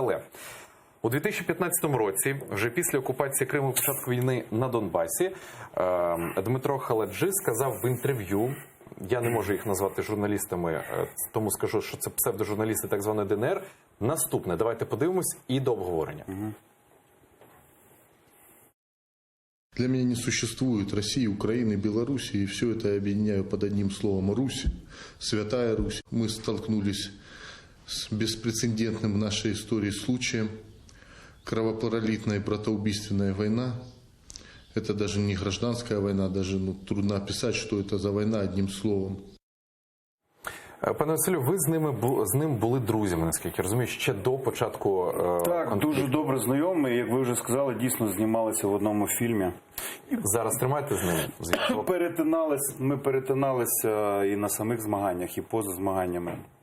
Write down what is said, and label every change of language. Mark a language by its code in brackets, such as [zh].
[uk] Але у 2015 році, вже після окупації Криму, початку війни на Донбасі, Дмитро Халенджи сказав в інтерв'ю, я не можу їх назвати журналістами, тому скажу, що це псевдожурналісти так званої ДНР, наступне. Давайте подивимось і до обговорення. [ru] Для меня не существует России, Украины, Белоруссии, и все это я объединяю под одним словом Русь, Святая Русь. Мы столкнулись с беспрецедентным в нашей истории случаем. Кровопролитная и братоубийственная война. Это даже не гражданская война, даже трудно описать, что это за война одним словом. [uk] Пане Василю, ви з ним були друзями, наскільки я розумію, ще до початку Так, конфлікту. дуже добре знайомий. Як ви вже сказали, дійсно знімалися в одному фільмі. Зараз тримаєте з ним зв'язок? Ми перетиналися і на самих змаганнях, і поза змаганнями.